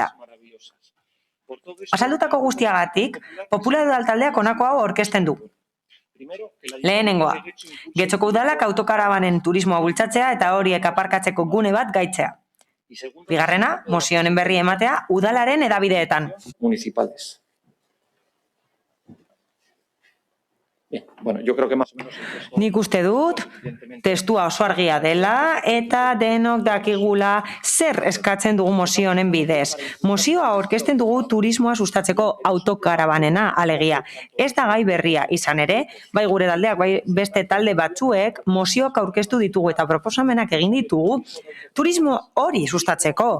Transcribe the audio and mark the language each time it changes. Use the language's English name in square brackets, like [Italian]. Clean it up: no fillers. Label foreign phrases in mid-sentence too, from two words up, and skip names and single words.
[Basque] Azaldutako guztiagatik, Popular udaltaldeak honako hau aurkezten du. Lehenengoa, Getxoko udalak autokarabanen turismoa bultzatzea eta horiek aparkatzeko gune bat gaitzea. Bigarrena, mozio honen berri ematea udalaren hedabideetan. [Spanish] Municipales. Bien, bueno, yo creo que más o menos... [Basque] Nik uste dut, testua oso argia dela eta denok dakigula zer eskatzen dugu mozio honen bidez. Mozioa aurkezten dugu turismoa sustatzeko autokarabanena alegia. Ez da gai berria izan ere, bai gure taldeak, bai beste talde batzuek mozioak aurkeztu ditugu eta proposamenak egin ditugu turismo hori sustatzeko.